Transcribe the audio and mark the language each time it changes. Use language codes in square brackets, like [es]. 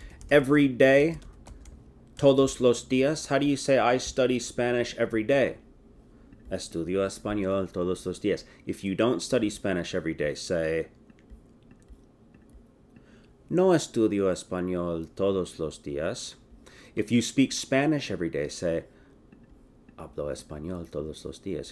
[en] Every day, [es] todos los días. [en] How do you say I study Spanish every day? [es] Estudio español todos los días. [en] If you don't study Spanish every day, say [es] no estudio español todos los días. [en] If you speak Spanish every day, say [es] hablo español todos los días.